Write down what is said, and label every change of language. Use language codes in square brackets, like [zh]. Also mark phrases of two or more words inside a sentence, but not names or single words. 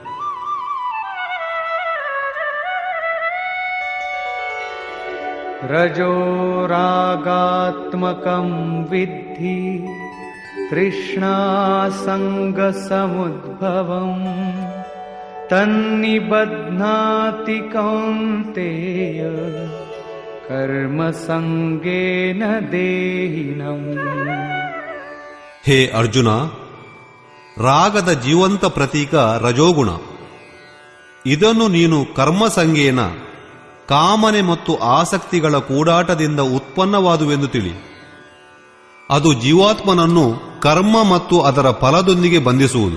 [sa] ರಜೋ ರಾಗಾತ್ಮಕಂ ವಿದ್ಧಿ ತೃಷ್ಣಾ ಸಂಗ ಸಮುದ್ಭವಂ ತನ್ನಿಬಧ್ನಾತಿ ಕೌಂತೇಯ कर्मसङ्गेन देहिनम्. [kn] ಹೇ ಅರ್ಜುನ, ರಾಗದ ಜೀವಂತ ಪ್ರತೀಕ ರಜೋಗುಣ. ಇದನ್ನು ನೀನು ಕರ್ಮಸಂಗೇನ, ಕಾಮನೆ ಮತ್ತು ಆಸಕ್ತಿಗಳ ಕೂಡಾಟದಿಂದ ಉತ್ಪನ್ನವಾದುವೆಂದು ತಿಳಿ. ಅದು ಜೀವಾತ್ಮನನ್ನು ಕರ್ಮ ಮತ್ತು ಅದರ ಫಲದೊಂದಿಗೆ ಬಂಧಿಸುವುದು.